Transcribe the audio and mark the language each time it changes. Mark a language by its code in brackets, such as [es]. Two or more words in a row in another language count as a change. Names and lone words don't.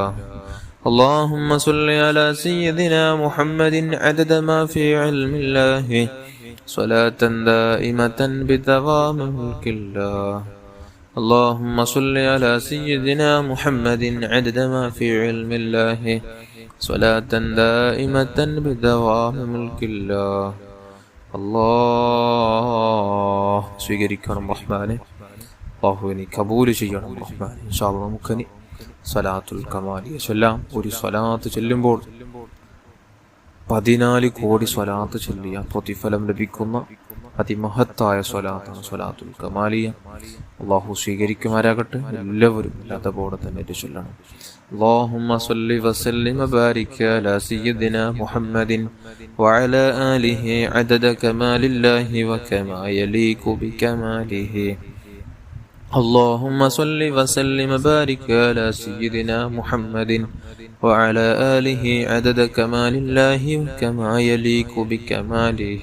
[ar] اللهم صل على سيدنا محمد عدد ما في علم الله صلاة دائمة بدوام ملك الله. اللهم صل على سيدنا محمد عدد ما في علم الله صلاة دائمة بدوام ملك الله. [ml] അല്ലാഹ് സ്വീകരിക്കണം റഹ്മാനെ, അല്ലാഹുവിനെ കബൂൽ ചെയ്യണം റഹ്മാനെ. [ar] إن شاء الله [ml] നമുക്കിനി സ്വലാത്തുൽ കമാലിയ ചൊല്ലാം. ഒരു സ്വലാത്ത് ചൊല്ലുമ്പോൾ 14 കോടി സ്വലാത്ത് ചൊല്ലിയ പ്രതിഫലം ലഭിക്കുന്ന അതിമഹത്തായ സ്വലാത്താണ് സ്വലാത്തുൽ കമാലിയ. അല്ലാഹു സ്വീകരിക്കുമാരാകട്ടെ. എല്ലാവരും അതേപോലെ തന്നെ ചൊല്ലണം. [ar] اللهم صل وسلم وبارك على سيدنا محمد وعلى آله عدد كمال الله وكما يليق بكماله. اللهم صل وسلم وبارك على سيدنا محمد وعلى آله عدد كمال الله وكما يليق بكماله.